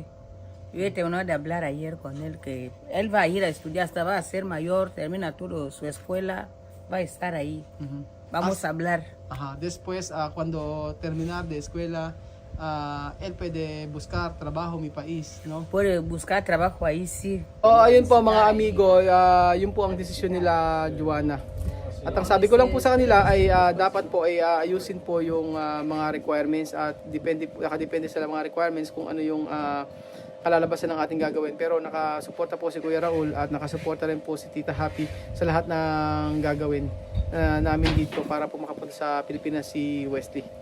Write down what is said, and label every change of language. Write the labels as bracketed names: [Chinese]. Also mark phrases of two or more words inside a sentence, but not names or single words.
[Spanish] Yo he terminado de hablar ayer con él, que él va a ir a estudiar, hasta va a ser mayor, termina todo su escuela, va a estar ahí. Mhm. Vamos a hablar. Ajá. Después, cuando terminar de escuela, él puede buscar trabajo en mi país, no? Puede buscar trabajo ahí, sí. [Filipino] Ayun po mga amigo, yun po ang desisyon nila, Joanna. At ang sabi ko lang po sa kanila ay dapat po ay ayusin po yung mga requirements at nakadepende sa mga requirements kung ano yung kalalabasan ng ating gagawin. Pero nakasuporta po si Kuya Raul at nakasuporta rin po si Tita Happy sa lahat ng gagawin namin dito para po makapunta sa Pilipinas si Wesley.